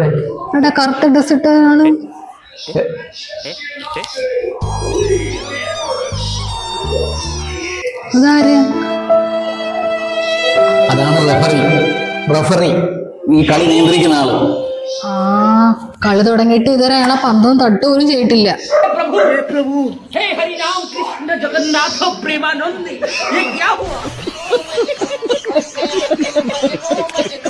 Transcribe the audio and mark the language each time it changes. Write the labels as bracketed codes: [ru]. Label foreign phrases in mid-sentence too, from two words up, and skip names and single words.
[ml] അവിടെ കറുത്ത ഡ്രസ് ഇട്ടതാണ്. അതാര്? അതാണ് റഫറി, ഈ കളി നിയന്ത്രിക്കുന്ന ആള്. ആ കളി തുടങ്ങിയിട്ട് ഇതുവരെ അയാളെ പന്തവും തട്ട് പോലും ചെയ്തിട്ടില്ല. [hi] प्रभु हे हरि राम कृष्ण जगन्नाथ प्रेमानंद ये क्या हुआ?